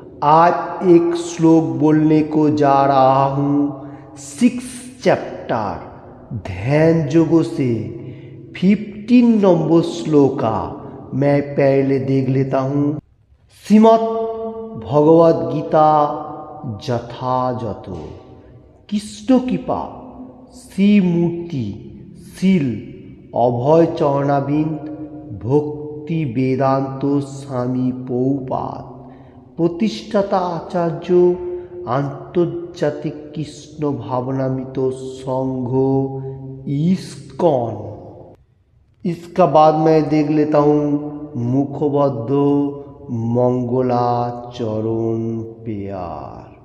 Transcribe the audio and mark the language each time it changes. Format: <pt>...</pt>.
<hi>आज एक श्लोक बोलने को जा रहा हूँ। 6 चैप्टर ध्यान योगों से 15 नंबर श्लोका मैं पहले देख लेता हूँ।</hi> <bn>श्रीमद् भगवद गीता যথাযথ কৃষ্ণ কৃপা শ্রীমূর্তি শিল অভয় চরণাবিন্দ ভক্তি বেদান্ত স্বামী পৌপাদ প্রতিষ্ঠাতা আচার্য আন্তর্জাতিক কৃষ্ণ ভাবনামিত संघ इस्कॉन।</bn> <hi>इसका बाद मैं देख लेता हूँ मुखबद्ध मंगलाचरण पेयार।</hi>